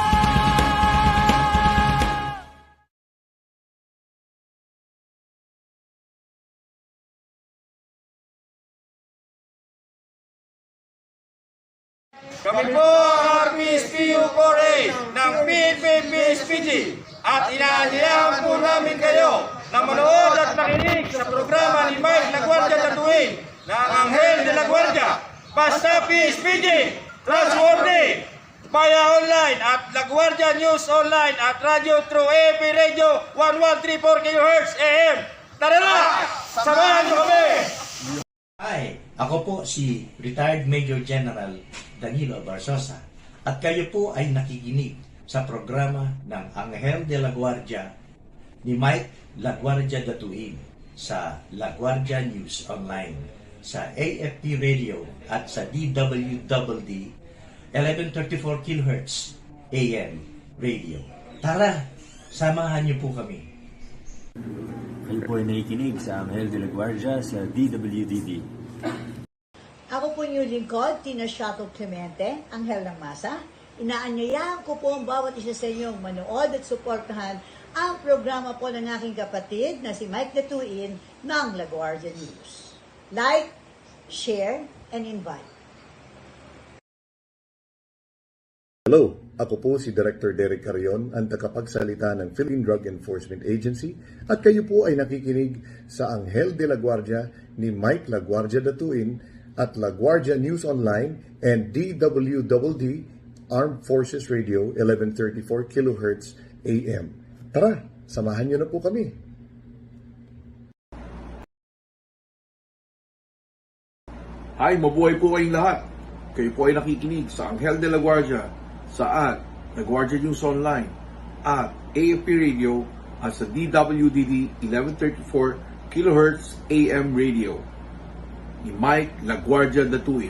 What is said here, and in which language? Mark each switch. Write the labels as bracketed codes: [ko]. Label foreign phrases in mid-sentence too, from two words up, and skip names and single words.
[tl] Kami po ang RPSPU4A ng PMAJ at inaanyayahan po namin kayo na manood at makinig sa programa ni Mike La Guardia DATUIN ng Anghel de la Guardia, [en] Basta Pspg Trustworthy, via online at La Guardia News Online at Radio True AFP Radio 1134 kHz AM. [tl] Tara na! Samahan niyo kami! Hi, ako po si Retired Major General Danilo Barsosa at kayo po ay nakikinig sa programa ng Anghel de la Guardia ni Mike La Guardia DATUIN sa La Guardia News Online, sa AFP Radio at sa DWWD 1134 kHz AM Radio. Tara, samahan niyo po kami. Kayo po ay nakikinig sa Anghel de la Guardia sa DWDD. Ako po yung lingkod, Tina Shato Clemente, Anghel ng Masa. Inaanyayahan ko po ang bawat isa sa inyong manood at suportahan ang programa po ng aking kapatid na si Mike DATUIN ng La Guardia News. [en] Like, share, and invite. [tl] Hello, Ako po si Director Derek Carion, ang tagapagsalita ng Philippine Drug Enforcement Agency at kayo po ay nakikinig sa Anghel de la Guardia ni Mike La Guardia DATUIN at La Guardia News Online and DWDD Armed Forces Radio 1134 kHz AM. Tara, samahan niyo na po kami. Hi, mabuhay po kayong lahat. Kayo po ay nakikinig sa Anghel de la Guardia, sa La Guardia News Online, at AFP Radio, at sa DWDD 1134 kHz AM Radio ni Mike La Guardia DATUIN.